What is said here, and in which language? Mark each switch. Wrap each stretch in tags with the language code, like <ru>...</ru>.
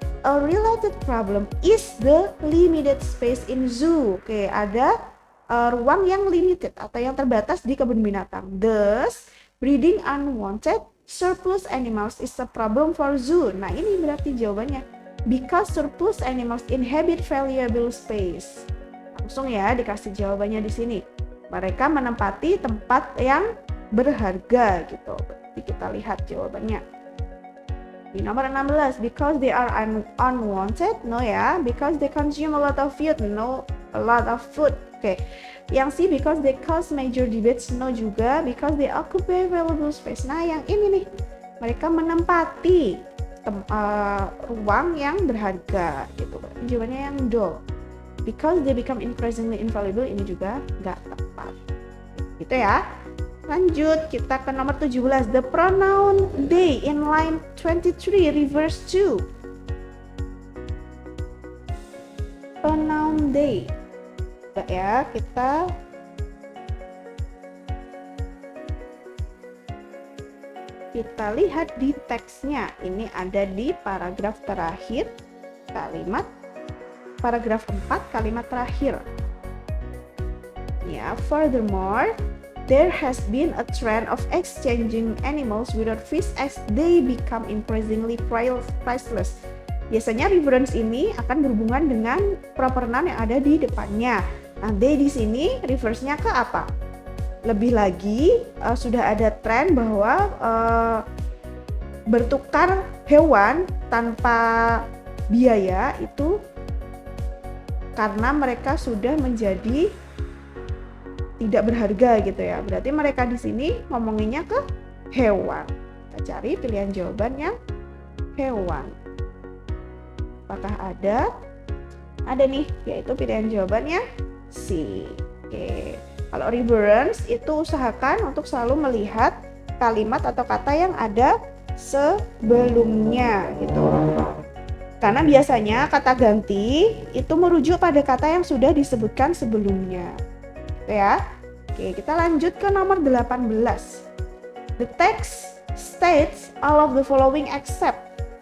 <en>A related problem is the limited space in zoo.</en> <id>Oke, ada ruang yang limited atau yang terbatas di kebun binatang.</id> <en>Thus, breeding unwanted surplus animals is a problem for zoo.</en> <id>Nah, ini berarti jawabannya.</id> <en>Because surplus animals inhabit valuable space.</en> <id>Langsung ya dikasih jawabannya di sini. Mereka menempati tempat yang berharga gitu. Jadi kita lihat jawabannya. Di nomor 16,</id> <en>because they are unwanted, no ya. Because they consume a lot of food, no, a lot of food.</en> <id>Oke, yang C,</id> <en>because they cause major debates, no juga. Because they occupy valuable space.</en> <id>Nah, yang ini nih, mereka menempati ruang yang berharga gitu. Jawabannya yang do.</id> <en>Because they become increasingly invaluable,</en> <id>ini juga nggak tepat. Gitu ya. Lanjut, kita ke nomor 17.</id> <en>The pronoun they in line 23 refers to.</en> <id>Pronoun they. Ya, kita lihat di teksnya. Ini ada di paragraf terakhir, kalimat paragraf 4, kalimat terakhir.</id> <en>Ya, furthermore, there has been a trend of exchanging animals without fish as they become increasingly priceless.</en> <id>Biasanya reference ini akan berhubungan dengan proper noun yang ada di depannya. Nah, they di sini reverse-nya ke apa? Lebih lagi sudah ada tren bahwa bertukar hewan tanpa biaya itu karena mereka sudah menjadi tidak berharga gitu ya. Berarti mereka di sini ngomonginnya ke hewan. Kita cari pilihan jawaban yang hewan. Apakah ada? Ada nih, yaitu pilihan jawabannya C. Oke. Kalau reference itu usahakan untuk selalu melihat kalimat atau kata yang ada sebelumnya gitu. Karena biasanya kata ganti itu merujuk pada kata yang sudah disebutkan sebelumnya. Gitu ya. Oke, kita lanjut ke nomor 18.</id> <en>The text states all of the following except.</en>